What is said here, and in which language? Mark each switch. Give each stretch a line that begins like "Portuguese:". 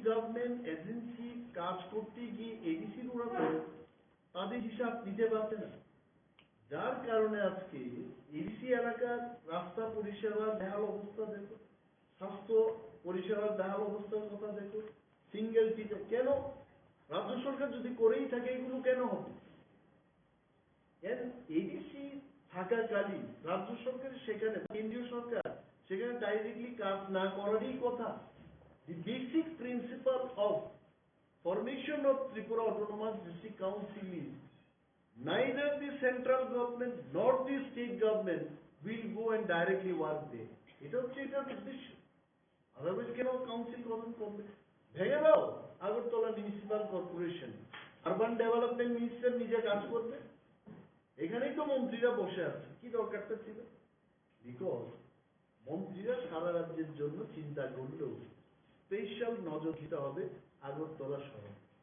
Bangla: Government agency কাজ করতে গিয়ে এডিসির ওরা তাদের হিসাব দিতে পারবে না, যার কারণে আজকে এডিসি এলাকার রাস্তা পরিষেবার বেহাল অবস্থা দেখো, স্বাস্থ্য পরিষেবার বেহাল অবস্থার কথা দেখো, সিঙ্গেল টিচার। কেন? রাজ্য সরকার যদি করেই থাকে এগুলো কেন হবে? এডিসি থাকাকালীন রাজ্য সরকার সেখানে, কেন্দ্রীয় সরকার সেখানে ডাইরেক্টলি কাজ না করারই কথা।
English: The basic principle of formation of Tripura Autonomous District Council is neither the central government nor the state government will go and directly work there.
Bangla: এটা হচ্ছে এটার উদ্দেশ্য। আদারওয়াইজ কেন কাউন্সিল গঠন করবে? ভেঙে দাও Agartala municipal corporation, urban development minister নিজে কাজ করবে। এখানেই তো মন্ত্রীরা বসে আছে, কি দরকারটা ছিল? বিকজ মন্ত্রীরা সারা রাজ্যের জন্য চিন্তা করলেও স্পেশাল নজর দিতে হবে আগরতলা শহর।